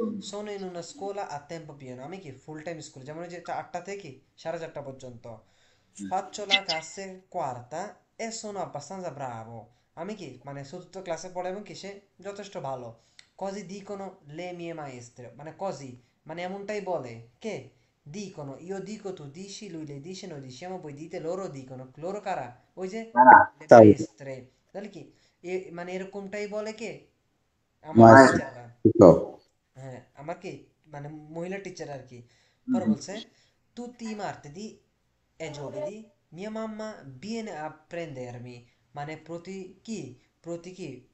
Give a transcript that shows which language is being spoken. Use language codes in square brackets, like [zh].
[it] sono in una scuola a tempo pieno, [bn] আমি কি full time স্কুলে, যেমন ওই যে 8টা থেকে কি 4:30 পর্যন্ত। [it] faccio la classe quarta e sono abbastanza bravo, [bn] আমি কি মানে চতুর্থ ক্লাসে পড়ে এবং কি সে যথেষ্ট ভালো। [it] così dicono le mie maestre, মানে così [bn] মানে এমনটাই বলে কে, [it] dicono, io dico, tu dici, lui le dice, noi diciamo, voi dite, loro dicono, [bn] loro কারা ওই যে কারা? [it] le [bn] তাই maestre, তাহলে কি মানে এরকমটাই বলে কে আমার মাস [it] মায়েস্ট্রো। [bn] টিচাররা। শিক্ষক হ্যাঁ আমার কি মানে মহিলা টিচার আর কি। হুম পরে হুম। বলছে [it] tutti i martedì e giovedì mia mamma viene a prendermi, [bn] মানে প্রতি কি প্রতি কি